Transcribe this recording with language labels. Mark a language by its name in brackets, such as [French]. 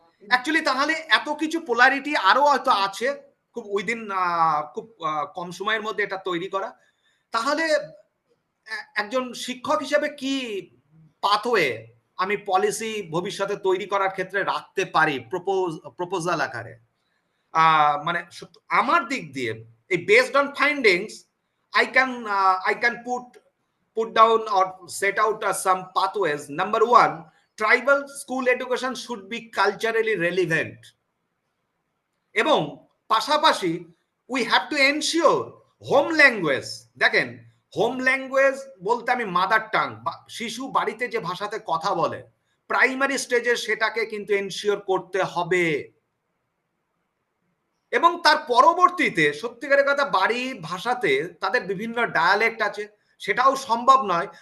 [Bangla] Actually তাহলে এত কিছু পোলারিটি আরো হয়তো আছে, খুব উইদিন খুব কম সময়ের মধ্যে এটা তৈরি করা। তাহলে একজন শিক্ষক হিসেবে কি পাথওয়ে আমি পলিসি ভবিষ্যতে তৈরি করার ক্ষেত্রে রাখতে পারি প্রপোজাল আকারে? মানে আমার দিক দিয়ে এই [English] Based on findings I can put down or set out some pathways. Number one, tribal school education should be culturally relevant, [Bangla] এবং পাশাপাশি [English] We have to ensure home language. [Bangla] দেখেন, হোম ল্যাঙ্গুয়েজ বলতে আমি মাদার টাং, শিশু বাড়িতে যে ভাষাতে কথা বলে, প্রাইমারি স্টেজে সেটাকে কিন্তু এনশিওর করতে হবে। এবং তার পরবর্তীতে সত্যিকারের কথা বাড়ি ভাষাতে তাদের বিভিন্ন ডায়ালেক্ট আছে, সেটাও সম্ভব নয়।